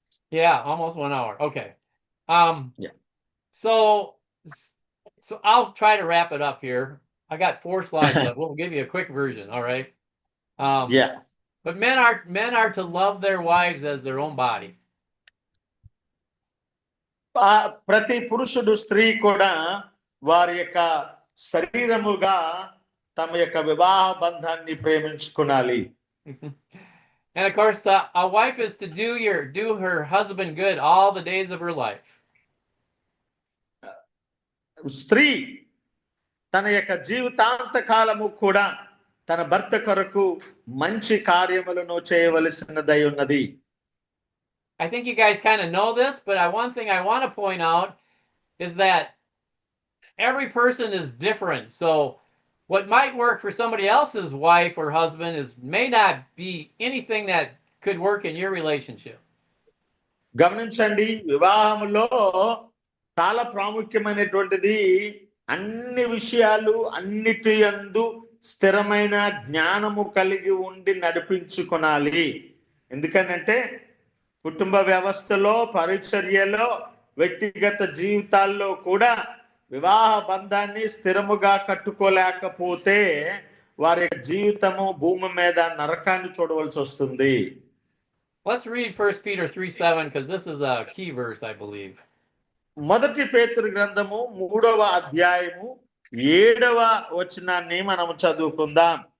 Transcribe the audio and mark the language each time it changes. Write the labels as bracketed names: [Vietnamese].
[English] Yeah, almost 1 hour. Okay. Yeah. So I'll try to wrap it up here. I got 4 slides left. We'll give you a quick version. All right. Yeah. But men are to love their wives as their own body. [Telugu] ప్రతి పురుషుడు స్త్రీ కూడా వారి యొక్క శరీరముగా తమ యొక్క వివాహ బంధాన్ని ప్రేమించుకోవాలి. [English] And of course, a wife is to do her husband good all the days of her life. [Telugu] స్త్రీ తన యొక్క జీవితాంత కాలము కూడా తన భర్త కొరకు మంచి కార్యములను చేయవలసినదై ఉన్నది. [English] I think you guys kind of know this, but one thing I want to point out is that every person is different. So what might work for somebody else's wife or husband may not be anything that could work in your relationship. [Telugu] గమనించండి, వివాహంలో చాలా ప్రాముఖ్యమైనటువంటిది అన్ని విషయాలు అన్నిటి యందు స్థిరమైన జ్ఞానము కలిగి ఉండి నడిపించుకోవాలి. ఎందుకనంటే కుటుంబ వ్యవస్థలో, పరిచర్యలో, వ్యక్తిగత జీవితాల్లో కూడా వివాహ బంధాన్ని స్థిరముగా కట్టుకోలేకపోతే వారి జీవితము భూమి మీద నరకాన్ని చూడవలసి వస్తుంది. [English] Let's read 1 Peter 3:7 because this is a key verse, I believe. [Telugu] మొదటి పేతురు గ్రంథము 3వ అధ్యాయము 7వ వచనాన్ని మనము చదువుకుందాం.